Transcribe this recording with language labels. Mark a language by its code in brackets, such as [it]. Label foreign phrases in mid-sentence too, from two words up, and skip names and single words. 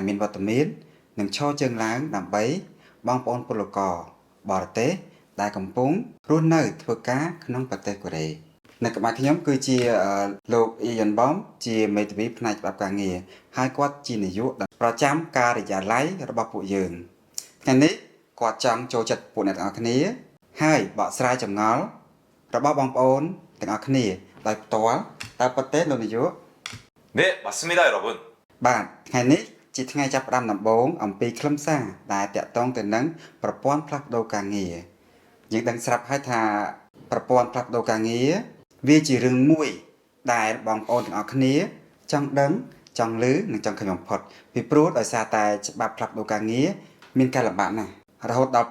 [km] មានវត្តមាននិងឈរជើងឡើងដើម្បីបងប្អូនពលករបរទេសដែលកំពុងរស់នៅធ្វើការក្នុងប្រទេសកូរ៉េ នៅក្បែរខ្ញុំគឺជាលោកអ៊ីយ៉ាន់បំជាមេធាវីផ្នែកច្បាប់ការងារហើយគាត់ជានាយកប្រចាំការិយាល័យរបស់ពួកយើងថ្ងៃនេះគាត់ចង់ចូលចិត្តពួកអ្នកទាំងអស់គ្នាហើយបកស្រាយចម្ងល់របស់បងប្អូនទាំងអស់គ្នាដោយផ្ទាល់តើពិតទេលោកនាយក [ko] 네, 맞습니다, 여러분. [km] បាទថ្ងៃនេះជាថ្ងៃចាប់ផ្ដើមដំបូងអំពីខ្លឹមសារដែលតាក់ទងទៅនឹងប្រព័ន្ធផ្លាស់ប្ដូរការងារយើងដឹងស្រាប់ហើយថាប្រព័ន្ធផ្លាស់ប្ដូរការងារវាជារឿងមួយដែលបង ប្អូនទាំងអស់គ្នាចង់ដឹងចង់ឮនិងចង់ឃើញបំផុតពីព្រោះដោយសារតែច្បាប់ផ្លាស់ប្ដូរការងារមានការលំបាកណាស់រហូតដល់